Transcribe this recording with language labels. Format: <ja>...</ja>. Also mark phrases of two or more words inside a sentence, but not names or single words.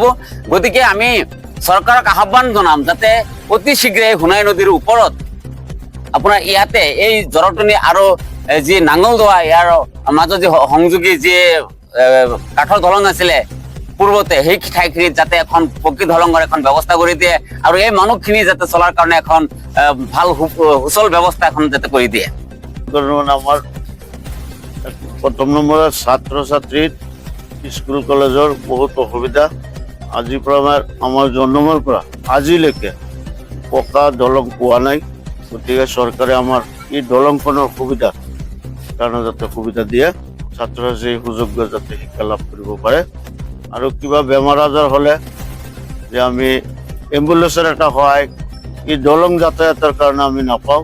<as>গতিকে আমি চৰকাৰক আহ্বান জনাম যাতে অতি শীঘ্ৰে সোণাই নদীৰ ওপৰত আপোনাৰ ইয়াতে এই জৰতনি আৰু যি নাঙলদোৱা ইয়াৰ মাজত যি সংযোগী যি কাঠৰ দলং আছিলে পূৰ্বতে, সেই ঠাইখিনিত যাতে এখন পকী দলঙৰ এখন ব্যৱস্থা কৰি দিয়ে আৰু এই মানুহখিনি যাতে চলাৰ কাৰণে এখন ভাল সুচল ব্যৱস্থা এখন যাতে কৰি দিয়ে।</as> <bn>আমার প্রথম নম্বরের ছাত্র ছাত্রীর স্কুল কলেজের বহুত অসুবিধা।</bn> <as>আজিৰ পৰা আমাৰ জন্মৰ পৰা আজিলৈকে পকা দলং পোৱা নাই। গতিকে চৰকাৰে আমাৰ এই দলংখনৰ সুবিধা কাৰণে যাতে সুবিধা দিয়ে, ছাত্ৰ ছাত্ৰী সুযোগ্য যাতে শিক্ষা লাভ কৰিব পাৰে। আৰু কিবা বেমাৰ আজাৰ হ'লে যে আমি এম্বুলেন্সৰ এটা সহায় এই দলং যাতায়াতৰ কাৰণে আমি নাপাওঁ।</as>